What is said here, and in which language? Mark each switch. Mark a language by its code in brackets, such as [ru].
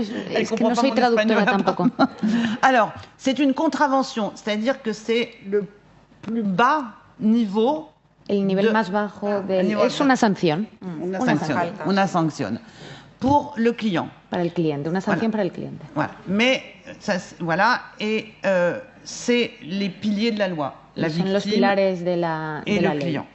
[es] Es que no soy traductora tampoco. [fr] Alors, c'est une contravention, c'est-à-dire que c'est le plus bas niveau. [es] El nivel más bajo es una sanción. Una sanción. [fr] Pour le client. [es] Para el cliente, una sanción para el cliente. [fr] Voilà. Mais, ça, voilà, et c'est les piliers de la loi. La [es] Son los pilares de la ley.